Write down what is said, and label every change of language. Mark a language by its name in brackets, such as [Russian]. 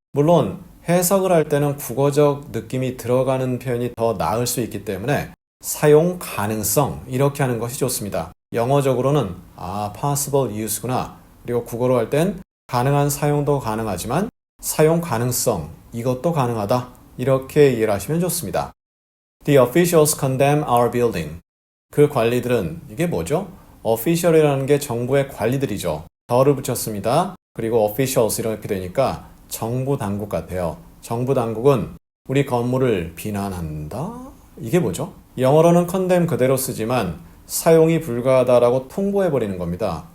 [Korean] 물론 해석을 할 때는 국어적 느낌이 들어가는 표현이 더 나을 수 있기 때문에 사용 가능성 이렇게 하는 것이 좋습니다. 영어적으로는 [English] possible use [Korean] 구나. 그리고 국어로 할 땐 가능한 사용도 가능하지만 사용 가능성 이것도 가능하다. 이렇게 이해를 하시면 좋습니다. [English] The officials condemn our building. [Korean] 그 관리들은 이게 뭐죠? official이라는 게 정부의 관리들이죠. 더를 붙였습니다. 그리고 officials 이렇게 되니까 정부 당국 같아요. 정부 당국은 우리 건물을 비난한다? 이게 뭐죠? 영어로는 condemn 그대로 쓰지만 사용이 불가하다라고 통보해버리는 겁니다.